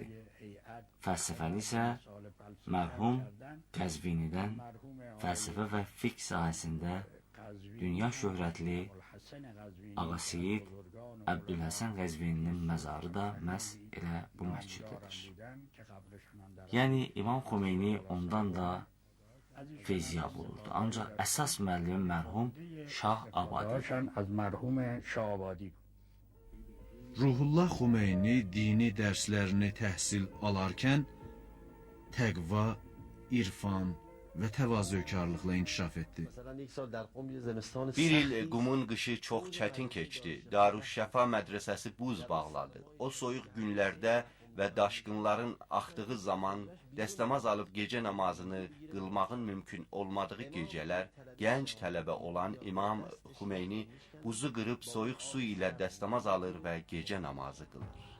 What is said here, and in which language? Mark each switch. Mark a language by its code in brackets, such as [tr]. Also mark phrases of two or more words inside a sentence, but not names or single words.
[az] Fəlsəfəni isə mərhum Qəzvinidən fəlsəfə və fiqh sahəsində dünya şöhrətli Ağa Seyid Əbdülhəsən Qəzvininin məzarı da məhz elə bu məscidədir. Yəni, İmam Xomeyni ondan da feyziyab olurdu. Ancaq əsas müəllimi mərhum Şah Abadi. [fa] از مرحوم شاه آبادی. [az] Ruhullah Xomeyni dini dərslərini təhsil alarkən təqva, irfan və təvazökarlıqla inkişaf etdi. Bir il Qumun qışı çox çətin keçdi. Darüşşəfa mədrəsəsi buz bağladı. O soyuq günlərdə və daşqınların axdığı zaman dəstəmaz alıb gecə namazını qılmağın mümkün olmadığı gecələr gənc tələbə olan İmam Xomeyni buzu qırıb soyuq su ilə dəstəmaz alır və gecə namazı qılır.